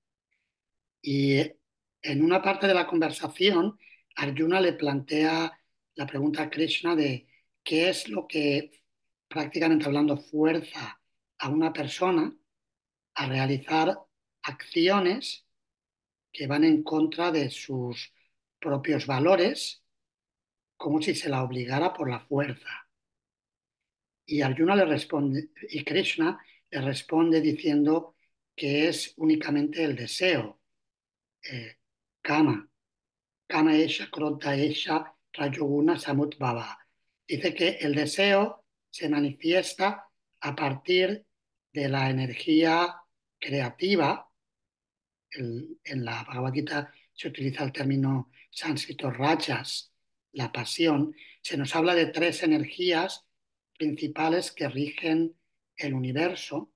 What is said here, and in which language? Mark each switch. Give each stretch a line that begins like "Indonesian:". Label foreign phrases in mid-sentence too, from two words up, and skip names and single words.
Spanish: Y en una parte de la conversación, Arjuna le plantea la pregunta a Krishna de qué es lo que, prácticamente hablando, fuerza a una persona a realizar acciones que van en contra de sus propios valores, como si se la obligara por la fuerza. Y Arjuna le responde, y Krishna le responde diciendo que es únicamente el deseo,
Sanskrit: eh, काम, काम एष, क्रोध एष, रजोगुण समुद्भव.
Spanish: Dice que el deseo se manifiesta a partir de la energía creativa. En la Bhagavad Gita se utiliza el término sánscrito rajas, la pasión. Se nos habla de tres energías principales que rigen el universo.